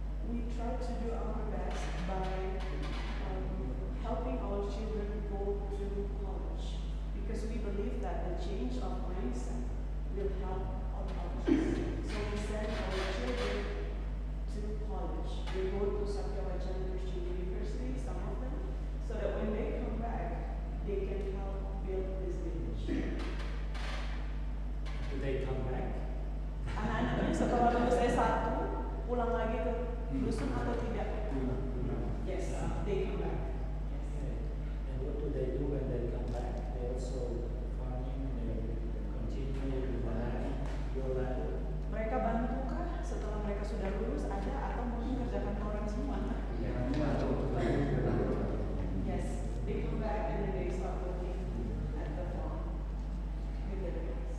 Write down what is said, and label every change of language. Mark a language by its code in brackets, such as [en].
[en] We try to do our best by helping our children go to college because we believe that the change of mindset will help our children. So we send our children to college. They go to Sakyawacana Christian University, some of them, so that when they come back, they can help build this village. Do they come back? [id] Anak-anak ini setelah lulus S1 pulang lagi ke dusun atau tidak? [en] Yes, they come back. And what do they do when they come back? They also farming, they continue with the land, your land. [id] Mereka bantukah setelah mereka sudah lulus ada atau mungkin kerjakan orang semua? [en] Yes, they come back and then they start working at the farm with the